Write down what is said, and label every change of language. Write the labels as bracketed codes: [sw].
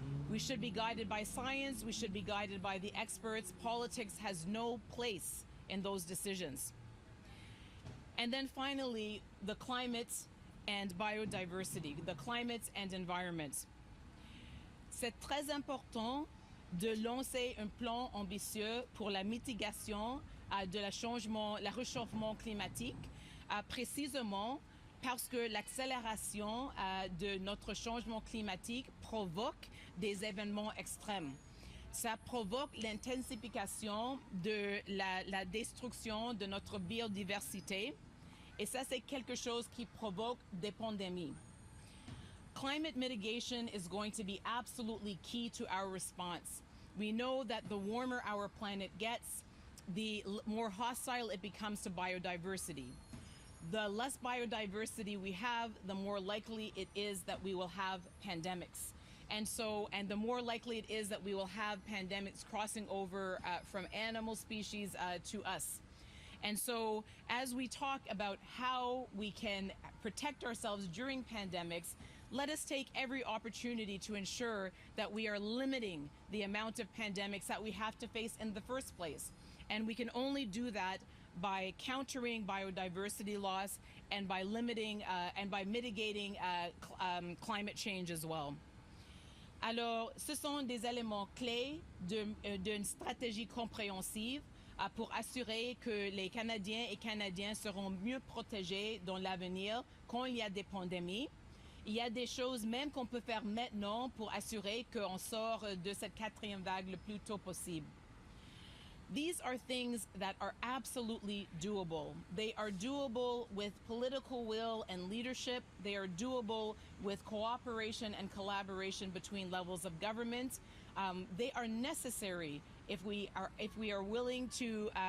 [en] We should be guided by science, we should be guided by the experts. Politics has no place in those decisions. And then finally, the climate and biodiversity, the climate and environment. [fr] C'est très important de lancer un plan ambitieux pour la mitigation de le réchauffement climatique, précisément parce que l'accélération de notre changement climatique provoque des événements extrêmes. Ça provoque l'intensification de la destruction de notre biodiversité, et ça c'est quelque chose qui provoque des pandémies. [en] Climate mitigation is going to be absolutely key to our response. We know that the warmer our planet gets, the more hostile it becomes to biodiversity. The less biodiversity we have, the more likely it is that we will have pandemics. And the more likely it is that we will have pandemics crossing over from animal species to us. And so as we talk about how we can protect ourselves during pandemics, let us take every opportunity to ensure that we are limiting the amount of pandemics that we have to face in the first place. And we can only do that by countering biodiversity loss and by limiting and by mitigating climate change as well. [fr] Alors, ce sont des éléments clés d'une stratégie compréhensive pour assurer que les Canadiens et Canadiennes seront mieux protégés dans l'avenir quand il y a des pandémies. Il y a des choses même qu'on peut faire maintenant pour assurer qu'on sort de cette quatrième vague le plus tôt possible. [en] These are things that are absolutely doable. They are doable with political will and leadership. They are doable with cooperation and collaboration between levels of government. They are necessary if we are willing to.